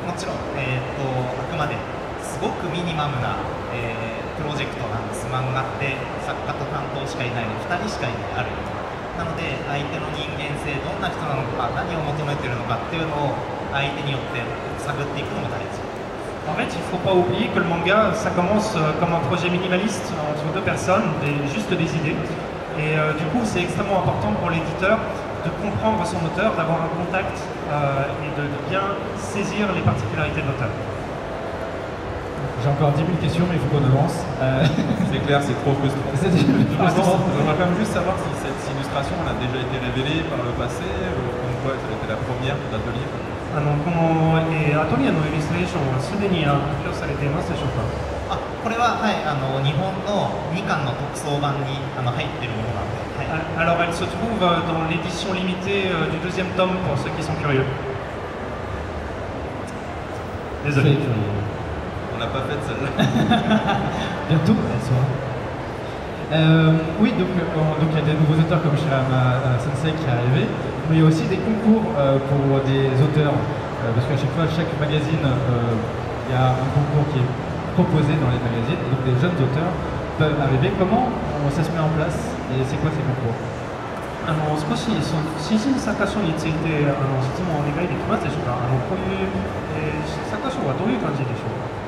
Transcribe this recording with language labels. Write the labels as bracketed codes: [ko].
[ja] もちろん、あくまですごくミニマムな、プロジェクトなんです。漫画って作家と担当しかいないので2人しかいないあるなので相手の人間性どんな人なのか何を求めているのかっていうのを相手によって探っていくのも大事。 [fr] En fait, il ne faut pas oublier que le manga, ça commence comme un projet minimaliste entre deux personnes, juste des idées. Et du coup, c'est extrêmement important pour l'éditeur de comprendre son auteur, d'avoir un contact et de bien saisir les particularités de l'auteur. J'ai encore 10 000 questions, mais il faut qu'on avance. C'est clair, c'est trop frustrant. J'aimerais quand même juste savoir si cette illustration elle a déjà été révélée par le passé, comme quoi elle était la première d'atelier. [ja] この、アトリエのイラストレーションはすでに発表されていますでしょうか。これは、はい、日本の2巻の特装版に入っているものなので、はい、 [fr] Alors elle se trouve dans l'édition limitée du deuxième tome pour ceux qui sont curieux. Désolé. On n'a pas fait de celle-là. Bientôt, elle sera. Oui, donc il y a des nouveaux auteurs comme Shirama Sensei qui est arrivé, mais il y a aussi des concours pour des auteurs, parce qu'à chaque fois, chaque magazine, il y a un concours qui est proposé dans les magazines, et donc les jeunes auteurs peuvent arriver. Comment ça se met en place et c'est quoi ces concours? [ja] 少しその新人作家賞について質問をお願いできますでしょうか。こういう、作家賞はどういう感じでしょうか。